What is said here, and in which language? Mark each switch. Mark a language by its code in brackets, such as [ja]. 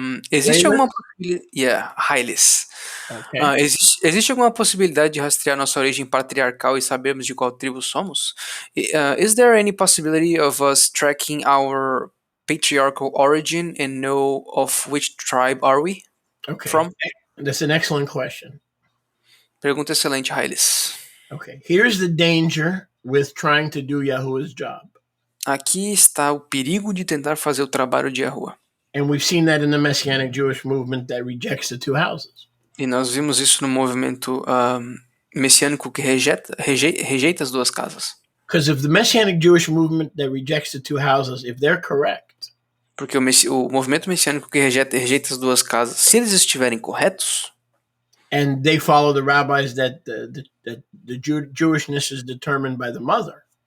[pt] Existe alguma possibilidade? Raylis. [en] Okay. [pt] Existe alguma possibilidade de rastrear nossa origem patriarcal e sabermos de qual tribo somos? [en] Is there any possibility of us tracking our patriarchal origin and know of which tribe are we? Okay. From? That's an excellent question. [pt] Pergunta excelente, Raylis. [en] Okay. Here's the danger with trying to do Yahuwah's job. [pt] Aqui está o perigo de tentar fazer o trabalho de Yahuwah. [en] And we've seen that in the Messianic Jewish movement that rejects the two houses. [pt] E nós vimos isso no movimento messiânico que rejeita as duas casas. [en] Because if the Messianic Jewish movement that rejects the two houses, if they're correct, [pt] porque o movimento messiânico que rejeita as duas casas, se eles estiverem corretos, [en] and they follow the rabbis that the Jewishness is determined by the mother,